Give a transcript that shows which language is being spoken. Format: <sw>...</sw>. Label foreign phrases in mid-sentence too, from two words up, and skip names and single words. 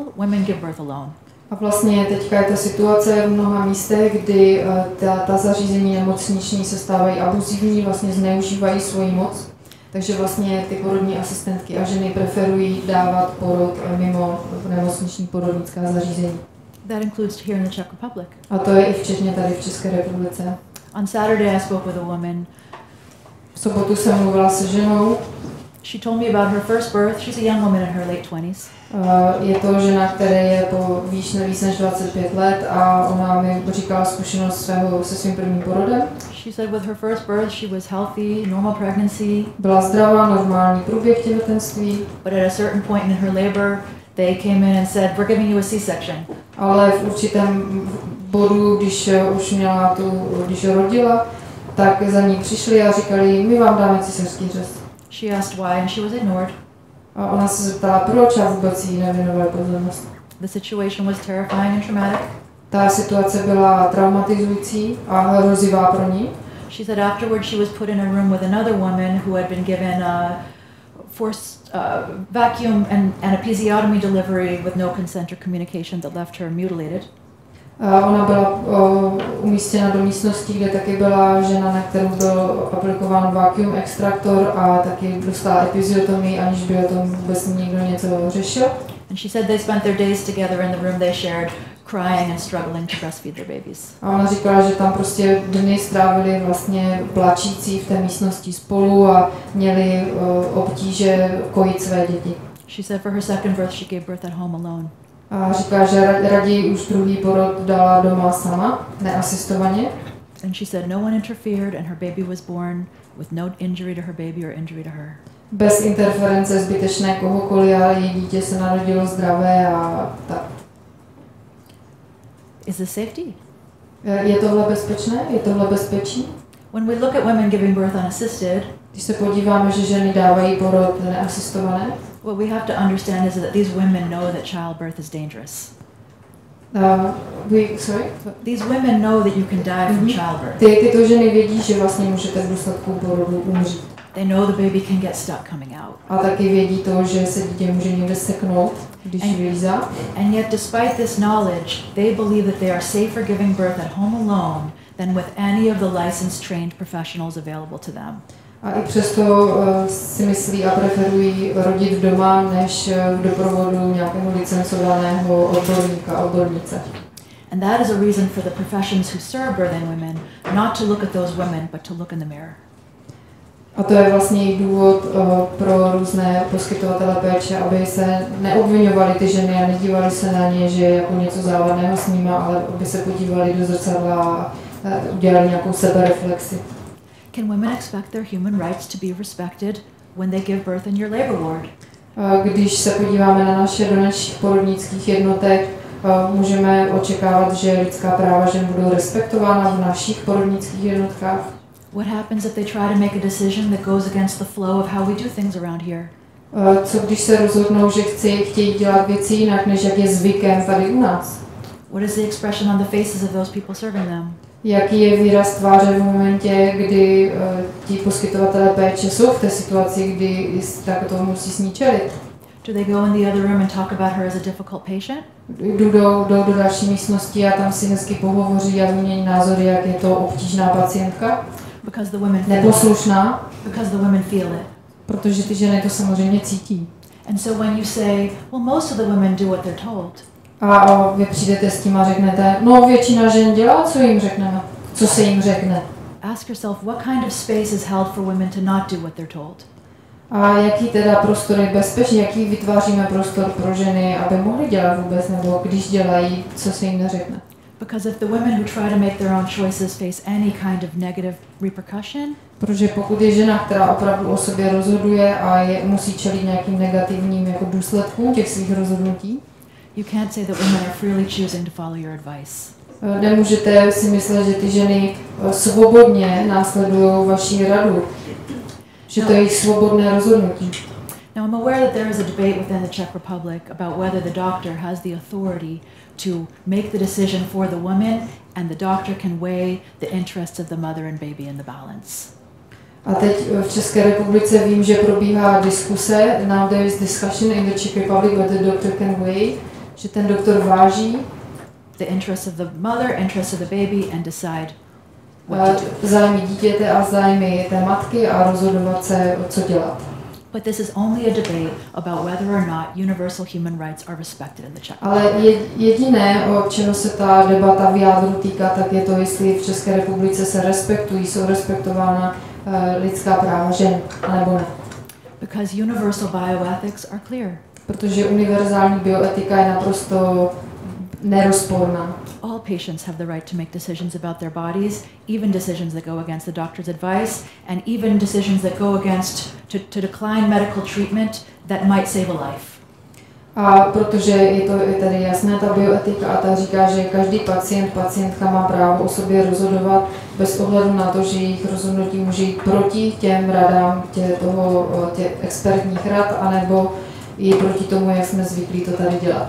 <en>Women give birth alone.</en> <cs>A vlastně teďka je ta situace v mnoha místech, kdy ta zařízení nemocniční se stávají abuzivní, vlastně zneužívají svoji moc. Takže vlastně ty porodní asistentky a ženy preferují dávat porod mimo nemocniční porodnická zařízení.</cs> <en>That includes here in the Czech Republic.</en> <cs>A to je i včetně tady v České republice.</cs> <en>On Saturday I spoke with a woman.</en> <cs>V sobotu jsem mluvila se ženou.</cs> <en>She told me about her first birth. She's a young woman in her late 20s.</en> <cs>Je to žena, která je po víc než 25 let a ona mi říkala zkušenost se svým prvním porodem.</cs> <en>She said with her first birth she was healthy, normal pregnancy.</en> <cs>Byla zdravá, normální průběh těhotenství.</cs> <en>But at a certain point in her labor, they came in and said, "We're giving you a C-section."</en> <cs>Ale v určitém bodu, když rodila, tak za ní přišli a říkali, my vám dáme císařský řez.</cs> <en>She asked why and she was ignored.</en> <cs>A ona se zeptala, proč a vůbec jí nevěnovali pozornost.</cs> <en>The situation was terrifying and traumatic.</en> <cs>Ta situace byla traumatizující a hrozivá pro ní.</cs> <en>She said afterwards she was put in a room with another woman who had been given a forced vacuum and episiotomy delivery with no consent or communication that left her mutilated.</en> <cs>Ona byla umístěna do místnosti, kde taky byla žena, na kterou byl aplikován vacuum extraktor a taky dostala epiziotomii, aniž by o tom vůbec někdo něco řešil.</cs> <en>And she said they spent their days together in the room they shared, crying and struggling to breastfeed their babies.</en> <cs>A ona říkala, že tam prostě dny strávili vlastně plačící v té místnosti spolu a měli obtíže kojit své děti.</cs> <en>She said for her second birth she gave birth at home alone.</en> <cs>A říká, že raději už druhý porod dala doma sama, neasistovaně.</cs> <en>And she said no one interfered and her baby was born with no injury to her baby or injury to her.</en> <cs>Bez interference zbytečné kohokoliv a její dítě se narodilo zdravé a tak.</cs> <en>Is this safety?</en> <cs>Je tohle bezpečné? Je tohle bezpečí?</cs> <en>When we look at women giving birth unassisted,</en> <cs>když se podíváme, že ženy dávají porod neasistované,</cs> <en>what we have to understand is that these women know that childbirth is dangerous. These women know that you can die from childbirth.</en> <cs>Tyto ženy vědí, že vlastně můžete v důsledku porodu umřít.</cs> <en>They know the baby can get stuck coming out.</en> <cs>A taky vědí to, že se dítě může někde seknout, když vylízá.</cs> <en>And yet despite this knowledge, they believe that they are safer giving birth at home alone than with any of the licensed trained professionals available to them.</en> <cs>A i přesto si myslí a preferují rodit doma, než v doprovodu nějakého licencovaného odborníka, odbornice.</cs> <en>And that is a reason for the professions who serve birthing women not to look at those women, but to look in the mirror.</en> <cs>A to je vlastně i důvod pro různé poskytovatele péče, aby se neobviňovali ty ženy a nedívali se na ně, že jako něco závadného s nima, ale aby se podívali do zrcadla a udělali nějakou sebereflexi.</cs> <en>Can women expect their human rights to be respected when they give birth in your labor ward?</en> <cs>Když se podíváme na naše našich porodnických jednotek, můžeme očekávat, že lidská práva žen budou respektována v našich porodnických jednotkách.</cs> <en>What happens if they try to make a decision that goes against the flow of how we do things around here?</en> <cs>Co když se rozhodnou, že chtějí dělat věci jinak, než jak je zvykem tady u nás?</cs> <en>What is the expression on the faces of those people serving them?</en> <cs>Jaký je výraz tváře v momentě, kdy ti poskytovatelé péče jsou v té situaci, kdy tak to musí s ní čelit?</cs> <en>Do they go in the other room and talk about her as a difficult patient?</en> <cs>Jdou do další místnosti a tam si hezky pohovoří a vymění názory, jak je to obtížná pacientka?</cs> <en>Because the women</en> <cs>neposlušná?</cs> <en>Because the women feel it.</en> <cs>Protože ty ženy to samozřejmě cítí.</cs> <en>And so when you say, well, most of the women do what they're told.</en> <cs>A vy přijdete s tím a řeknete, no většina žen dělá, co jim řekneme, co se jim řekne.</cs> <en>Ask yourself, what kind of space is held for women to not do what they're told?</en> <cs>A jaký teda prostor je bezpečný, jaký vytváříme prostor pro ženy, aby mohly dělat vůbec, nebo když dělají, co se jim neřekne.</cs> <en>Because if the women who try to make their own choices face any kind of negative repercussion,</en> <cs>protože pokud je žena, která opravdu o sobě rozhoduje a musí čelit nějakým negativním jako důsledkům těch svých rozhodnutí,</cs> <en>you can't say that women are freely choosing to follow your advice.</en> <cs>Nemůžete si myslet, že ty ženy svobodně následují vaši radu, že to je jejich svobodné rozhodnutí.</cs> <en>Now I'm aware that there is a debate within the Czech Republic about whether the doctor has the authority to make the decision for the woman and the doctor can weigh the interests of the mother and baby in the balance.</en> <cs>A teď v České republice vím, že probíhá diskuse,</cs> <en>now there is discussion in the Czech Republic whether the doctor can weigh,</en> <cs>že ten doktor váží</cs> <en>the interests of the mother, interests of the baby and decide what to do.</en> <cs>Zájmy dítěte a zájmy té matky a rozhodovat se, co dělat.</cs> <en>But this is only a debate about whether or not universal human rights are respected in the Czech</en> <cs>Ale jediné, o čeho se ta debata v jádru týká, tak je to, jestli v České republice se respektují, jsou respektována lidská práva žen, nebo ne.</cs> <en>Because universal bioethics are clear.</en> <cs>Protože univerzální bioetika je naprosto nerozporná.</cs> <en>All patients have the right to make decisions about their bodies, even decisions that go against the doctor's advice, and even decisions that go against to decline medical treatment that might save a life.</en> <cs>A protože je tady jasná ta bioetika a ta říká, že každý pacientka má právo o sobě rozhodovat bez ohledu na to, že jejich rozhodnutí může jít proti těm radám těch expertních rad, anebo i proti tomu, jak jsme zvyklí to tady dělat.</cs>